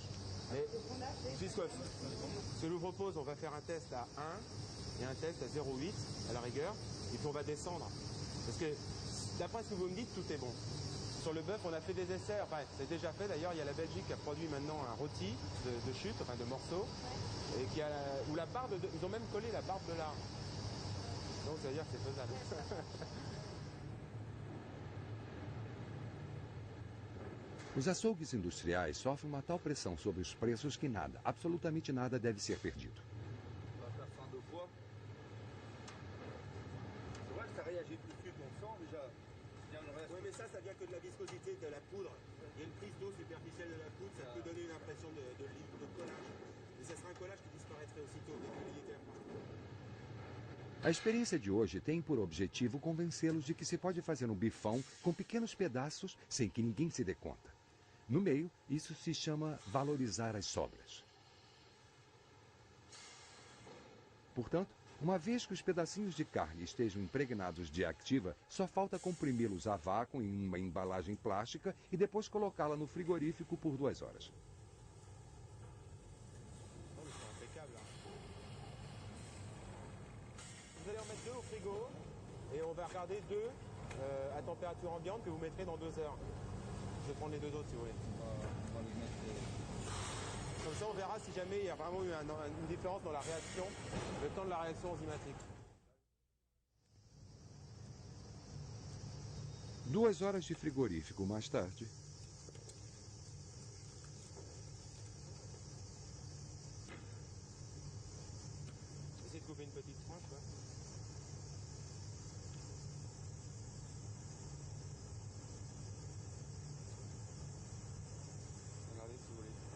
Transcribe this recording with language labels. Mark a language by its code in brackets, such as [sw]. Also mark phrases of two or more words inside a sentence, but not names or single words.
[fr] Mais puisque ce que je vous propose, on va faire un test à 1 et un test à 0,8 à la rigueur, et puis on va descendre. Parce que d'après ce que vous me dites, tout est bon. Sur le bœuf, on a fait des essais, enfin c'est déjà fait d'ailleurs, il y a la Belgique qui a produit maintenant un rôti de chute, enfin de morceaux, et qui a, où la barbe, ils ont même collé la barbe de lard. Donc ça veut dire que c'est faisable. [pt] Os açougues industriais sofrem uma tal pressão sobre os preços que nada, absolutamente nada, deve ser perdido. [fr] Ça réagit tout de suite, on sent déjà. Oui, mais ça vient que de la viscosité de la poudre. Il y a une prise d'eau superficielle de la poudre, ça peut donner une impression de collage. Et ça sera un collage qui disparaîtrait aussitôt dès que l'humidité approche. [pt] A experiência de hoje tem por objetivo convencê-los de que se pode fazer um bifão com pequenos pedaços sem que ninguém se dê conta. No meio, isso se chama valorizar as sobras. Portanto, uma vez que os pedacinhos de carne estejam impregnados de Activa, só falta comprimi-los a vácuo em uma embalagem plástica e depois colocá-la no frigorífico por 2 horas. [fr] Vous allez en mettre 2 au frigo et on va regarder 2 à température ambiante que vous mettrez dans 2 heures. Je vais prendre les 2 autres si vous voulez. Comme ça on verra si jamais il y a vraiment eu une différence dans la réaction, le temps de la réaction enzymatique. [pt] 2 horas de frigorífico mais tarde. [fr] Essayez de couper une petite tranche là. Regardez si vous voulez.